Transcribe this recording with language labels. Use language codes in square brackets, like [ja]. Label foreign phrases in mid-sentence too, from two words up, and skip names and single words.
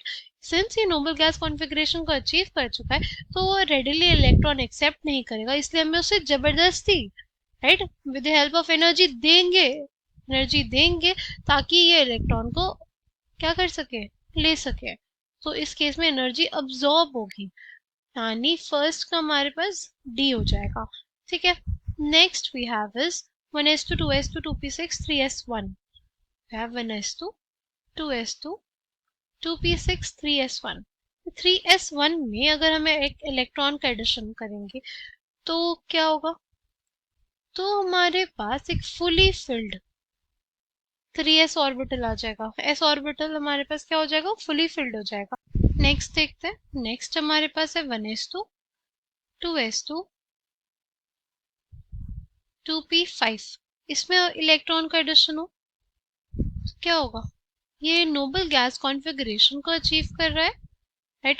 [hi] सिंस ये [en] noble gas configuration [hi] को अचीव कर चुका है तो वो रेडिली इलेक्ट्रॉन एक्सेप्ट नहीं करेगा, इसलिए हमें उसे जबरदस्ती, राइट, [en] with the help of energy [hi] देंगे ताकि ये इलेक्ट्रॉन को क्या कर सके, ले सके। तो इस केस में [en] energy absorb [hi] होगी, यानी फर्स्ट का हमारे पास डी हो जाएगा, ठीक है। [en] next we have is 1s2 2s2 2p6 3s1, we have 1s2 2s2 2p6 3s1। [hi] 3s1 में अगर हमें एक इलेक्ट्रॉन का एडिशन करेंगे तो क्या होगा, तो हमारे पास एक [en] fully filled 3s orbital [hi] आ जाएगा, [en] s orbital [hi] हमारे पास क्या हो जाएगा, [en] fully filled [hi] हो जाएगा। नेक्स्ट देखते हैं, नेक्स्ट हमारे पास है 1s2 2s2 2p5, इसमें इलेक्ट्रॉन का एडिशन हो तो क्या होगा, ये [en] noble gas configuration [hi] को अचीव कर रहा है, राइट।